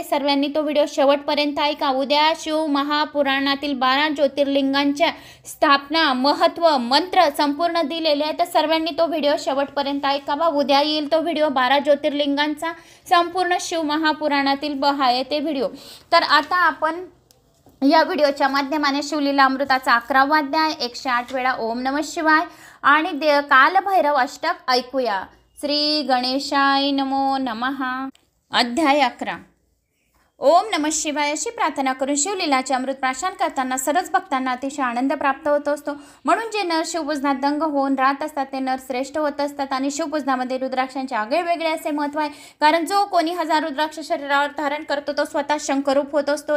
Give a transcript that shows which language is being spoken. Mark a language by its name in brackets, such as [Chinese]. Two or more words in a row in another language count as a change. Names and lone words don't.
[Marathi] सर्वांनी तो व्हिडिओ शेवटपर्यंत ऐका. उद्या शिव महापुराणातील 12 ज्योतिर्लिंगांच्या स्थापना, महत्त्व, मंत्र संपूर्ण दिलेले आहे. तर सर्वांनी तो व्हिडिओ शेवटपर्यंत ऐकावा. उद्या येईल तो व्हिडिओ 12 ज्योतिर्लिंगांचा संपूर्ण शिव महापुराणातील आहे ते व्हिडिओ. तर आता आपण या व्हिडिओच्या माध्यमाने शिवलीला अमृताचा 11वा अध्याय, 108 वेळा [Sanskrit] ओम नमः शिवाय [Marathi] आणि कालभैरव अष्टक ऐकूया. [Sanskrit] श्री गणेशाय नमो नमः. अध्याय 11. ओम नमः शिवाय [Marathi] अशी प्रार्थना करून शिवलीलाचे अमृत प्राशन करताना सर्वच भक्तांना अतिशय आनंद प्राप्त होत असतो. म्हणून जे नर शिवपूजनात दंग होऊन राहत असतात ते नर श्रेष्ठ होत असतात. आणि शिवपूजनामध्ये रुद्राक्षांचे आगळेवेगळे असे महत्त्व आहे, कारण जो कोणी 1000 रुद्राक्ष शरीरावर धारण करतो तो स्वतः शंकरूप होत असतो.